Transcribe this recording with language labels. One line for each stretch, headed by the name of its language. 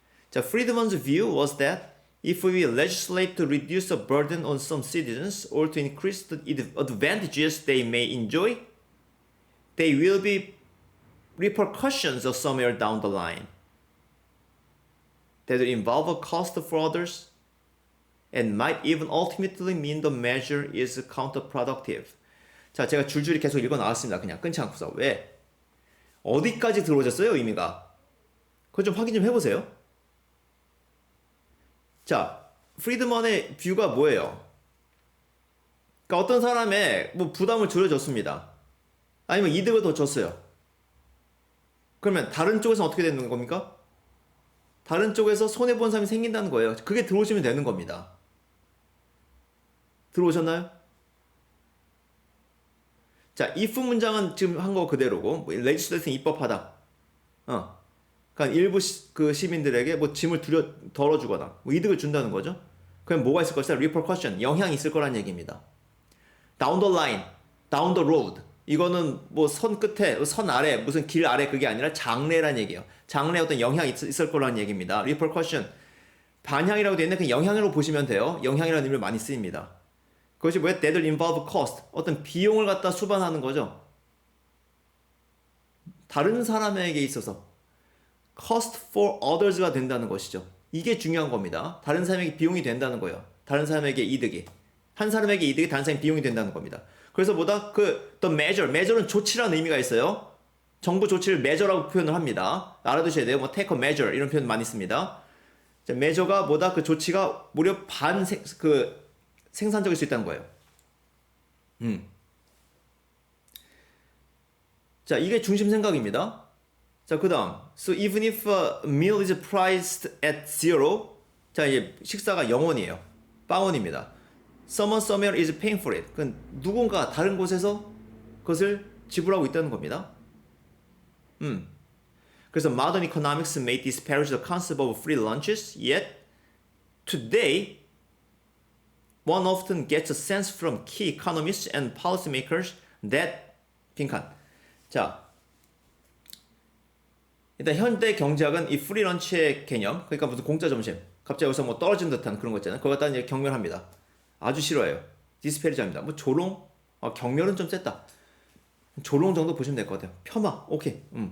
English: 자, Friedman's view was that if we legislate to reduce the burden on some citizens or to increase the advantages they may enjoy, there will be repercussions of somewhere down the line that will involve a cost for others and might even ultimately mean the measure is counterproductive.
Korean: 자, 제가 줄줄이 계속 읽어 나왔습니다. 그냥 끊지 않고서. 왜? 어디까지 들어오셨어요, 의미가? 그거 좀 확인 좀 해보세요. 자, 프리드먼의 뷰가 뭐예요? 그러니까 어떤 사람의 뭐 부담을 줄여줬습니다. 아니면 이득을 더 줬어요. 그러면 다른 쪽에서 어떻게 되는 겁니까? 다른 쪽에서 손해본 사람이 생긴다는 거예요. 그게 들어오시면 되는 겁니다. 들어오셨나요? 자, if 문장은 지금 한 거 그대로고, 뭐, legislation 입법하다. 그러니까 일부 그 시민들에게 뭐 짐을 덜어주거나 뭐 이득을 준다는 거죠. 그럼 뭐가 있을 것이다? repercussion, 영향이 있을 거란 얘기입니다.
English: down the line, down the road.
Korean: 이거는 뭐 선 끝에, 선 아래, 무슨 길 아래 그게 아니라 장래란 얘기예요. 장래에 어떤 영향이 있을 거라는 얘기입니다.
English: repercussion.
Korean: 반향이라고 되어 있는데 그 영향으로 보시면 돼요. 영향이라는 의미를 많이 쓰입니다. 그것이 뭐야?
English: That'll involve cost.
Korean: 어떤 비용을 갖다 수반하는 거죠. 다른 사람에게 있어서
English: cost for others
Korean: 가 된다는 것이죠. 이게 중요한 겁니다. 다른 사람에게 비용이 된다는 거예요. 다른 사람에게 이득이. 한 사람에게 이득이 다른 사람에게 비용이 된다는 겁니다. 그래서 뭐다? the measure는 조치라는 의미가 있어요. 정부 조치를 measure라고 표현을 합니다. 알아두셔야 돼요. 뭐
English: take a measure
Korean: 이런 표현 많이 씁니다. measure가 뭐다? 그 조치가 무려 생산적일 수 있다는 거예요. 자, 이게 중심 생각입니다. 자, 그 다음.
English: So even if a meal is priced at zero.
Korean: 자, 이제 식사가 0원이에요. 빵원입니다.
English: Someone somewhere is paying for it.
Korean: 그건 누군가 다른 곳에서 그것을 지불하고 있다는 겁니다.
English: 그래서 modern economics may disparage the concept of free lunches, yet today one often gets a sense from key economists and policymakers that
Korean: 빈칸. 자, 일단 현대 경제학은 이 프리런치의 개념, 그러니까 무슨 공짜 점심, 갑자기 여기서 뭐 떨어진 듯한 그런 거 있잖아요. 그걸 갖다 이제 경멸합니다. 아주 싫어해요. 디스페리즈합니다. 뭐 조롱, 경멸은 좀 셌다. 조롱 정도 보시면 될 것 같아요. 폄하, 오케이.